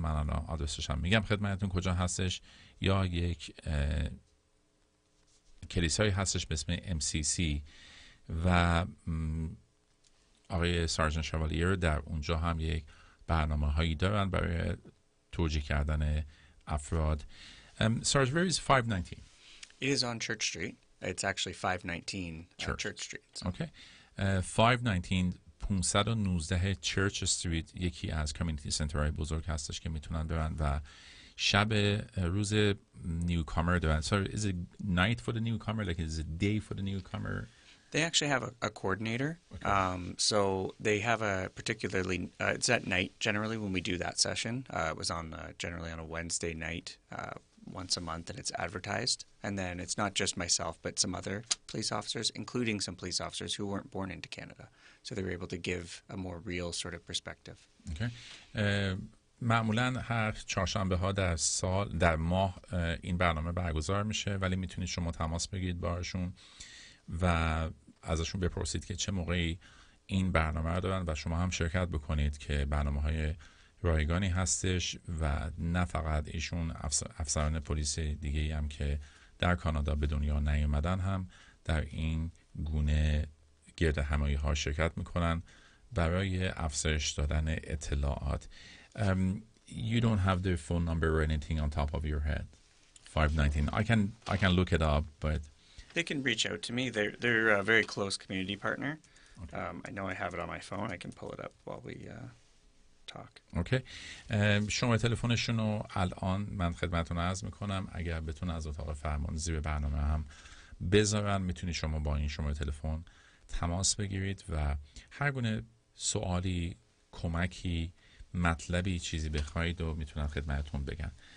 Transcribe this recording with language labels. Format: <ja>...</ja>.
<fa>من الان آدرسش هم میگم خدمتتون کجا هستش، یا یک کلیسایی هستش به اسم MCC و آقای سارجن شوالیر در اونجا هم یک برنامه هایی دارن برای توجیه کردن افراد.</fa> <en>Sarge, where is 519? It is on Church Street. It's actually 519 Church Street. So. Okay.</en> <fa>519 519 چرچ استریت یکی از کامیونیتی سنترهای بزرگ هستش که میتونن برن و شب روز newcomer دارن.</fa> <en>So is it night for the newcomer? Like is it day for the newcomer? They actually have a coordinator. Okay. So they have a particularly, it's at night generally when we do that session. It was on generally on a Wednesday night once a month, and it's advertised. And then it's not just myself, but some other police officers, including some police officers who weren't born into Canada. So they were able to give a more real sort of perspective. Okay.</en> <fa>معمولا هر چهارشنبه ها در ماه این برنامه برگزار میشه، ولی میتونید شما تماس بگیرید باشون و ازشون بپرسید که چه موقعی این برنامه رو دارن و شما هم شرکت بکنید که برنامه‌های رایگانی هستش و نه فقط ایشون، افسران پلیس دیگه‌ای هم که در کانادا به دنیا نیومدن هم در این گونه گرد همایی‌ها شرکت میکنن برای افزایش دادن اطلاعات.</fa> <en>You don't have the phone number or anything on top of your head. 519. I can look it up, but They can reach out to me. They're a very close community partner. Okay. I know I have it on my phone. I can pull it up while we talk. Okay.</en> <fa>شما تلفنشون رو الان من خدمتتون عرض میکنم، اگر بتون از اتاق فرمان زیر برنامه هم بذارن میتونید شما با این شماره تلفن تماس بگیرید و هر گونه سوالی، کمکی، مطلبی، چیزی بخواید و میتونن خدمتتون بگن.</fa>